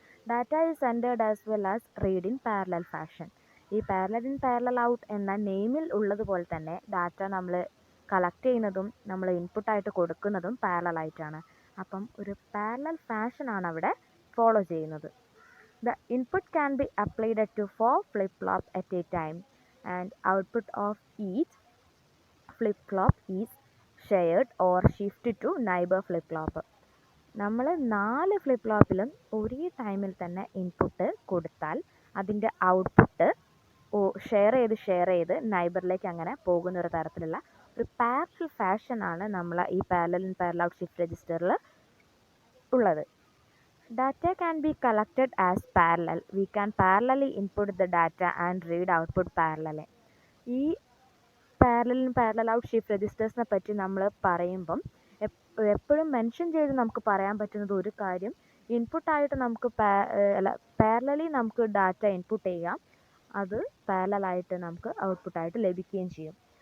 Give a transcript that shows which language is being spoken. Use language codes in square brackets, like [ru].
[en] Data is entered as well as read in parallel fashion. [ml] ഈ parallel in parallel out എന്ന നെയിമിൽ ഉള്ളതുപോലെ തന്നെ data നമ്മൾ കളക്ട് ചെയ്യുന്നതും നമ്മൾ ഇൻപുട്ടായിട്ട് കൊടുക്കുന്നതും പാരലൽ ആയിട്ടാണ്. അപ്പം ഒരു പാരലൽ ഫാഷനാണ് അവിടെ ഫോളോ ചെയ്യുന്നത്. [en] The input can be applied to 4 flip-flops at a time, and output of each flip-flop is shared or shifted to neighbor flip-flop. [ml] നമ്മൾ 4 ഫ്ലിപ്പ് ഫ്ലോപ്പിലും ഒരേ ടൈമിൽ തന്നെ ഇൻപുട്ട് കൊടുത്താൽ അതിൻ്റെ ഔട്ട്പുട്ട് ഷെയർ ചെയ്ത് നൈബറിലേക്ക് അങ്ങനെ പോകുന്ന ഒരു തരത്തിലുള്ള ഒരു പാരലൽ ഫാഷനാണ് നമ്മൾ ഈ parallel in parallel out shift രജിസ്റ്ററിൽ ഉള്ളത്. [en] Data can be collected as parallel. We can parallelly input the data and read output parallelly. [ml] ഈ parallel in parallel out shift രജിസ്റ്റേഴ്സിനെ പറ്റി നമ്മൾ പറയുമ്പം എപ്പോഴും മെൻഷൻ ചെയ്ത് നമുക്ക് പറയാൻ പറ്റുന്നത് ഒരു കാര്യം, ഇൻപുട്ടായിട്ട് നമുക്ക് പാരലലി നമുക്ക് ഡാറ്റ ഇൻപുട്ട് ചെയ്യാം, അത് പാരലലായിട്ട് നമുക്ക് ഔട്ട്പുട്ടായിട്ട് ലഭിക്കുകയും ചെയ്യും.